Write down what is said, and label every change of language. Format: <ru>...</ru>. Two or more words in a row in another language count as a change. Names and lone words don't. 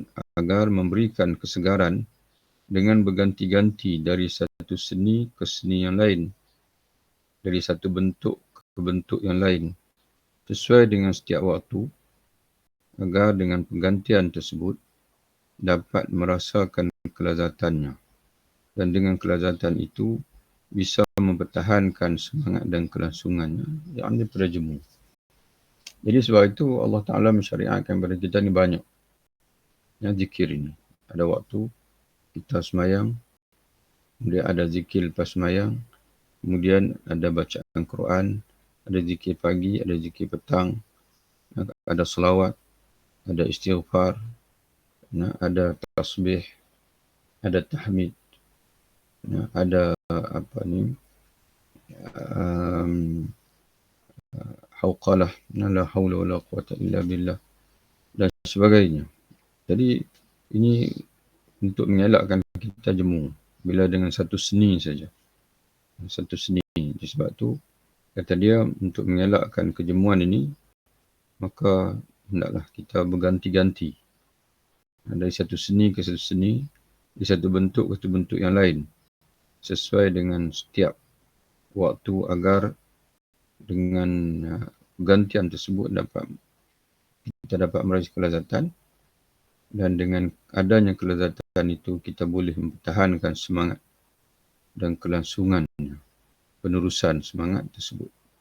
<ms>agar memberikan kesegaran dengan berganti-ganti dari satu seni ke seni yang lain, dari satu bentuk ke bentuk yang lain, sesuai dengan setiap waktu, agar dengan pergantian tersebut dapat merasakan kelazatannya, dan dengan kelazatan itu bisa mempertahankan semangat dan kelangsungannya, yang daripada jemu. Jadi sebab itu Allah Ta'ala mensyariatkan kepada kita ni banyak yang zikir ini. Ada waktu kita semayang, kemudian ada zikir lepas semayang, kemudian ada bacaan Quran, ada zikir pagi, ada zikir petang, ada selawat, ada istighfar, ada tasbih, ada tahmid, ada hauqalah,</ms> <ar>لا حول ولا قوة إلا بالله,</ar> <ms>dan sebagainya. Jadi ini untuk mengelakkan kita jemu bila dengan satu seni saja. Satu seni. Sebab tu kata dia, untuk mengelakkan kejemuan ini, maka hendaklah kita berganti-ganti dari satu seni ke satu seni, dari satu bentuk ke satu bentuk yang lain, sesuai dengan setiap waktu, agar dengan pergantian tersebut kita dapat meraih kelazatan, dan dengan adanya kelazatan itu kita boleh mempertahankan semangat dan kelangsungan penerusan semangat tersebut.</ms>